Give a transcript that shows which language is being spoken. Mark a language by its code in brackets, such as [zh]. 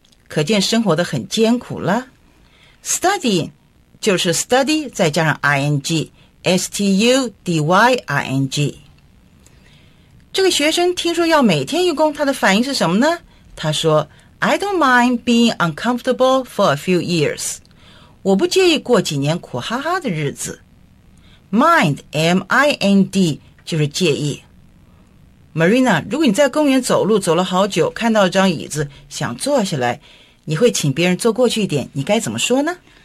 [zh] 可见生活得很艰苦了。Studying 就是 study 再加上 ing, S-T-U-D-Y-I-N-G。这个学生听说要每天用功，他的反应是什么呢？他说 [en] I don't mind being uncomfortable for a few years. [zh] 我不介意过几年苦哈哈的日子。 Mind, M-I-N-D 就是介意。 Marina, 如果你在公园走路走了好久，看到一张椅子想坐下来，你会请别人坐过去一点，你该怎么说呢？